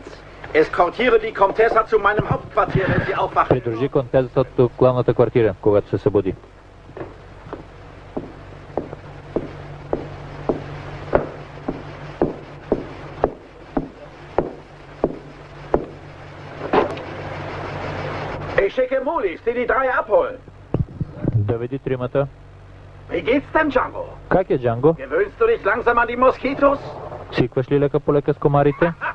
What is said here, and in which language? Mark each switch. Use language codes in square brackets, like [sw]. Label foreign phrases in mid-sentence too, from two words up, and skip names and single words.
[de] Eskortiere die Comtessa zu meinem Hauptquartier, wenn sie aufwacht. [bg] Придружи контезата до главната квартира, когато се събуди. [de] Ich schicke Mulis, die drei abholen. [bg] Доведи тримата. [de] Wie geht's denn, Django? [bg] Как е, Джанго? [de] Gewöhnst du dich langsam an die Moskitos? [bg] Свикваш ли лека по лека с комарите?